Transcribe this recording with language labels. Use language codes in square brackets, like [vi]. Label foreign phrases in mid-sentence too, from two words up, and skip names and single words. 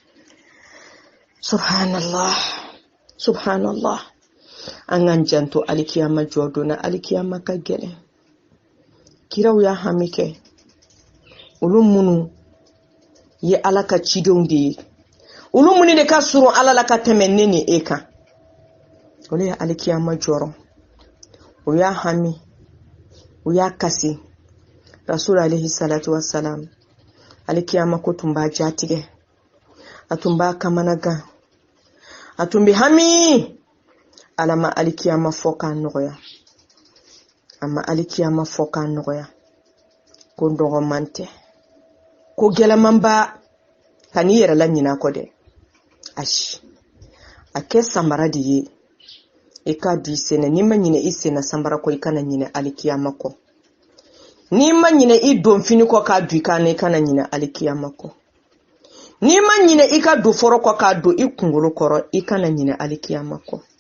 [ar] سبحان الله سبحان الله [bm] an kan janto alikiyama jɔ donna alikiyama ka gɛlɛn kiraw y'a hami kɛ olu minnu ye ala ka cidenw de ye olu minnu de ka surun ala la ka tɛmɛ ne ni e kan olu ye alikiyama jɔrɔ o y'a hami o y'a kasi [ar] رسول عليه الصلاة والسلام [bm] alikiyama ko tun b'a jatigɛ a tun b'a kamanagan a tun bɛ hami ala ma alikiyama fɔ k'a nɔgɔya a ma alikiyama fɔ k'a nɔgɔya ko dɔgɔman tɛ ko gɛlɛman ba ka n'i yɛrɛ la ɲinɛ kɔ dɛ ayi a kɛ samara de ye i ka di sɛnɛ n'i ma ɲinɛ i senna samara kɔ i kana ɲinɛ alikiyama kɔ n'i ma ɲinɛ i don fini kɔ k'a don i kana i kana ɲinɛ alikiyama kɔ n'i ma ɲinɛ i ka don fɔrɔ kɔ k'a don i kunkolo kɔrɔ i kana ɲinɛ alikiyama kɔ